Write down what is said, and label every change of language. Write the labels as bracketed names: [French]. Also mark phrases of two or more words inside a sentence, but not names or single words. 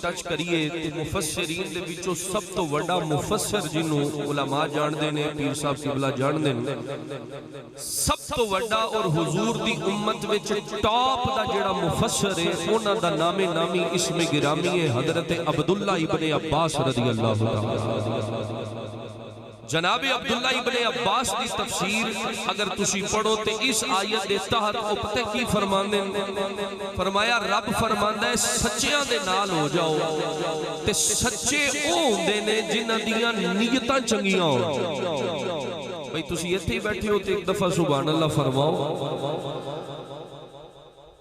[Punjabi] ٹچ کریئے تے مفسرین دے وچوں سب تو بڑا مفسر جنہوں علما جاندے نے پیر صاحب قبلہ جاندے نے سب تو بڑا اور حضور دی امت وچ ٹاپ دا جیہڑا مفسر ہے اوہناں دا نامِ نامی اسمِ گرامی ہے حضرت عبداللہ ابن عباس [Arabic] رضي الله تعالى [Punjabi] جنابِ عبداللہ ابن عباس کی تفسیر اگر تسی پڑھو تو اس آیت کے تحت پتا کی فرماندے فرمایا رب فرماندا ہے سچیاں دے نال ہو جاؤ تے سچے او ہندے نے جنہاں دیاں نیتاں چنگیاں ہو بھائی تسی ایتھے ہی بیٹھے ہو تو ایک دفعہ [Arabic] سبحان الله [Punjabi] فرماؤ